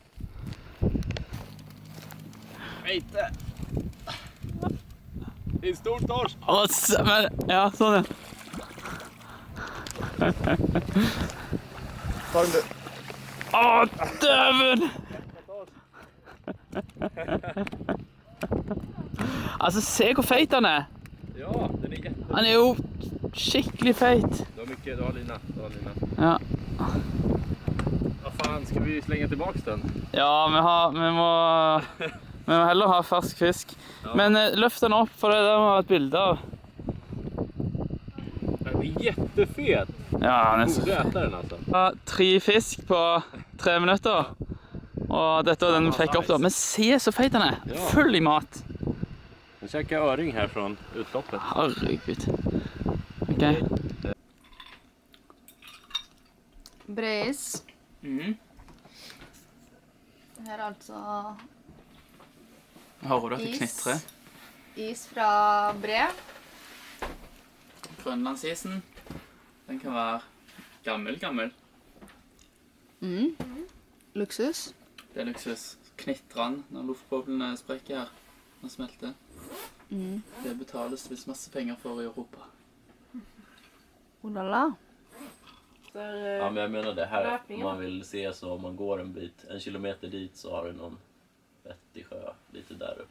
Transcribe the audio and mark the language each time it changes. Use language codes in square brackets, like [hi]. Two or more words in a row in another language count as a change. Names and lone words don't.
[no] Veite! En stor torsk! Ja, sånn ja. Fang du! Døven! Altså, se hvor feit han er. [sv] Ja, den är jättebra. [no] Han er jo skikkelig feit. [sv] Du har mycket, du har lina. Ja. Vad fan, ska vi slänga tillbaks den? Ja, [no] vi må heller ha fersk fisk. Ja. Men løft den opp, for det der må ha et bilde av. [sv] Den är jättefet. [no] Ja, han er så [sv] Borde äta den alltså. [no] Ja, 3 fisk på 3 minutter. Og dette var den vi fikk opp da. Men se så feit han er. Ja. Full i mat. [sv] Nu käkar jag öring här från utloppet. Herregud. Ok. [no] Breis. Mhm. Her er altså Hører du at det Is. knitrer? is fra bre. Grønlandsisen, den kan være gammel. Luksus. Det er luksus. Knitrer den når luftboblene sprekker her og smelter. Det betales visst masse penger for i Europa. Olala. [sv] Ja, men jag menar det här, om man vill se så om man går en kilometer dit så har du någon vettig sjö lite där uppe.